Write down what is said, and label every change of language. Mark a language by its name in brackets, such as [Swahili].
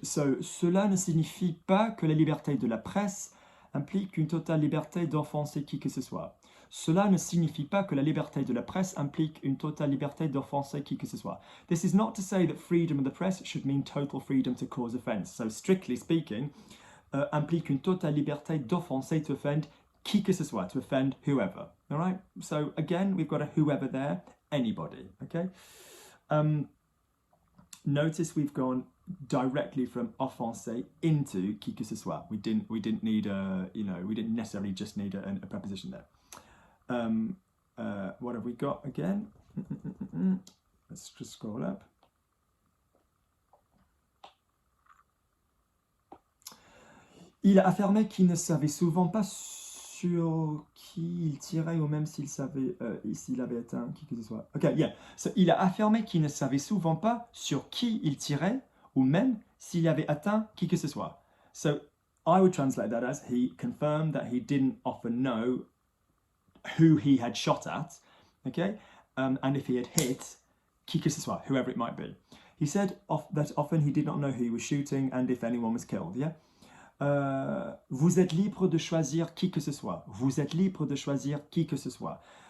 [French] So, cela ne signifie pas que la liberté de la presse implique une totale liberté d'offenser qui que ce soit. Cela ne signifie pas que la liberté de la presse implique une totale liberté d'offenser qui que ce soit. [English] This is not to say that freedom of the press should mean total freedom to cause offence. So, strictly speaking, [French] implique une totale liberté d'offenser, [English] to offend [French] qui que ce soit, [English] to offend whoever. All right? So, again, we've got a whoever there, anybody. Okay? Notice we've gone directly from offenser into [French] qui que ce soit. [English] We didn't need a, we didn't necessarily just need a preposition there. What have we got again? Let's just scroll up. [French] Il a affirmé qu'il ne savait souvent pas sur qui il tirait, ou même s'il savait, s'il avait atteint qui que ce soit. Okay, yeah. So, il a affirmé qu'il ne savait souvent pas sur qui il tirait, ou même s'il avait atteint qui que ce soit. [English] So, I would translate that as he confirmed that he didn't often know who he had shot at, okay, and if he had hit [French] qui que ce soit, [English] whoever it might be. He said that often he did not know who he was shooting and if anyone was killed, yeah. [French] Vous êtes libre de choisir qui que ce soit. Vous êtes libre de choisir qui que ce soit.